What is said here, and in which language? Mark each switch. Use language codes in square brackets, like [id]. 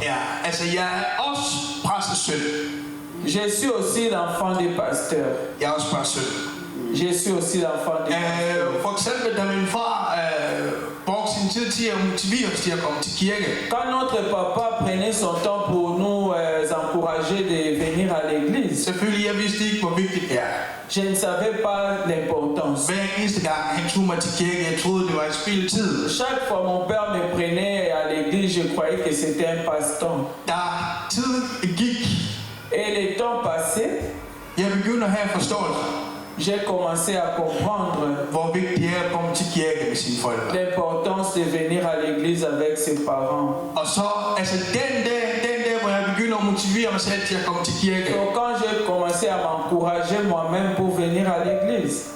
[da] Ja, altså jeg er også præstesøn. [fr] Je suis aussi l'enfant des pasteurs. [da] Jeg er også præstesøn. [fr] Je suis aussi l'enfant des pasteurs. [da] For eksempel, da min far brugte sin tid til at motivere os til at komme til kirke. [fr] Quand notre papa prenait son temps pour nous encourager de venir à l'église. [da] Selvfølgelig, jeg vidste ikke, hvor vigtigt det er. [fr] Je ne savais pas l'importance. [da] Hver eneste gang han tog mig til kirke, jeg troede, det var et spildtid. [fr] Chaque fois mon père me prenait à l'église, je croyais que c'était un passe-temps. [da] Da tiden gik, [fr] et le temps passé, [da] jeg begyndte at have forståelse. [fr] J'ai commencé à comprendre [da] hvor vigtigt det er at komme til kirke med sine forældre. [fr] L'importance de venir à l'église avec ses parents. [da] Og så, altså den dag, hvor jeg begynder at motivere mig selv til at komme til kirke. [fr] So quand j'ai commencé à m'encourager moi-même pour venir à l'église.